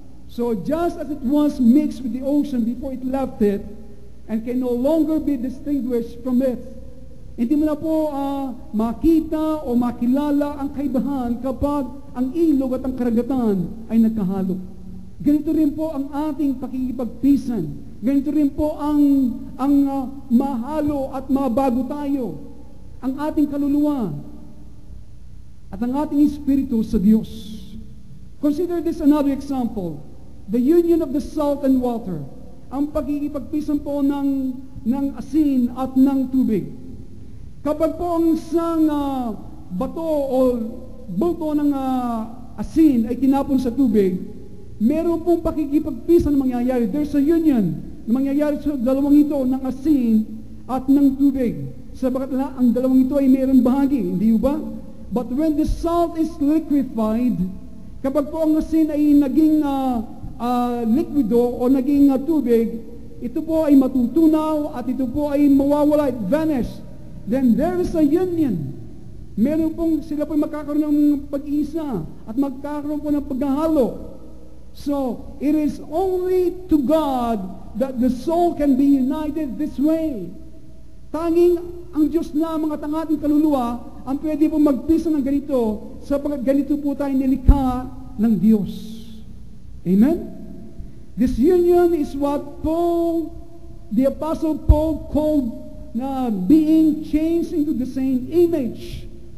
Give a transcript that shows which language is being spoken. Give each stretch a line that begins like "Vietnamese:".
English: So just as it was mixed with the ocean before it left it, and can no longer be distinguished from it,
Filipino: hindi mo na po makita o makilala ang kaibahan kapag ang ilog at ang karagatan ay nagkahalo. Ganito rin po ang ating pakikipagpisan. Ganito rin po ang mahalo at mabago tayo. Ang ating kaluluwa at ang ating espiritu sa Diyos.
English: Consider this another example. The union of the salt and water.
Filipino: Ang pakikipagpisan po ng asin at ng tubig. Kapag po ang isang bato o bulto ng asin ay tinapon sa tubig, meron pong pakikipagpisan na mangyayari.
English: There's a union
Filipino: na mangyayari sa dalawang ito ng asin at ng tubig. Sabagat na ang dalawang ito ay mayroong bahagi, hindi ba?
English: But when the salt is liquefied,
Filipino: kapag po ang asin ay naging liquido o naging tubig, ito po ay matutunaw at ito po ay mawawala, vanish.
English: Then there is a union.
Filipino: Meron pong sila po magkakaroon ng pag-isa at magkakaroon po ng paghahalo.
English: So, it is only to God that the soul can be united this way.
Filipino: Tanging ang Diyos lamang at ang ating kaluluwa ang pwede po magpisa ng ganito sapagkat ganito po tayo nilikha ng Diyos.
English: Amen? This union is what the Apostle Paul called na being changed into the same image.